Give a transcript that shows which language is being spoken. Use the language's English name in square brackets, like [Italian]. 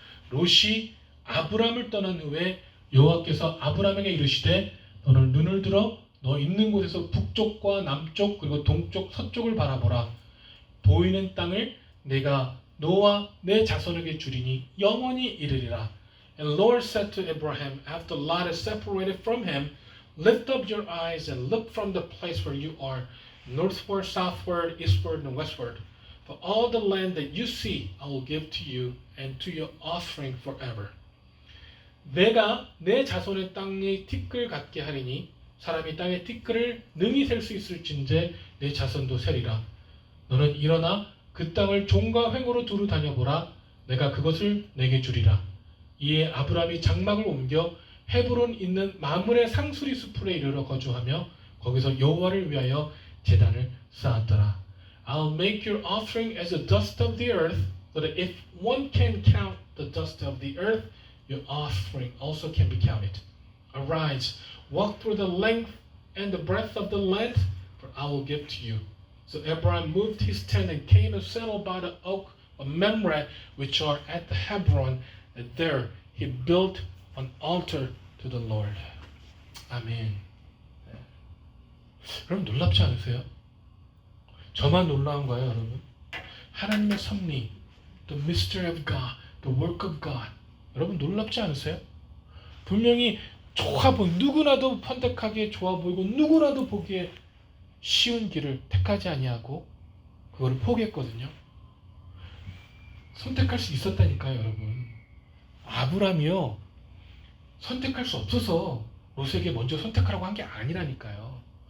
[Korean] 롯이 아브람을 떠난 후에 여호와께서 아브람에게 이르시되 너는 눈을 들어 너 있는 곳에서 북쪽과 남쪽 그리고 동쪽 서쪽을 바라보라. 보이는 땅을 내가 너와 내 자손에게 주리니 영원히 이르리라. [English] And Lord said to Abraham after Lot is separated from him, lift up your eyes and look from the place where you are, northward, southward, eastward, and westward. For all the land that you see, I will give to you and to your offspring forever. [Korean] 내가 내 자손의 땅의 티끌 같게 하리니 사람이 땅의 티끌을 능히 셀 수 있을진데 내 자손도 세리라. 너는 일어나 그 땅을 종과 횡으로 두루 다녀보라. 내가 그것을 내게 주리라. 이에 아브람이 장막을 옮겨 헤브론 있는 마므레 상수리 수풀에 이르러 거주하며 거기서 여호와를 위하여 제단을 쌓았더라. [English] I'll make your offering as the dust of the earth, so that if one can count the dust of the earth, your offspring also can be counted. Arise, walk through the length and the breadth of the land, for I will give to you. So Abraham moved his tent and came and settled by the oak of Mamre, which are at the Hebron, and there he built an altar to the Lord. [Korean] 아멘. 여러분 놀랍지 않으세요? 저만 놀라운가요, 여러분? 하나님의 섭리, [English] the mystery of God, the work of God. [Korean] 여러분 놀랍지 않으세요? 분명히 좋아 보이고 누구나도 선택하기에 좋아 보이고 누구나도 보기에 쉬운 길을 택하지 아니하고 그거를 포기했거든요. 선택할 수 있었다니까요, 여러분. 아브람이요, 선택할 수 없어서 롯에게 먼저 선택하라고 한 게 아니라니까요.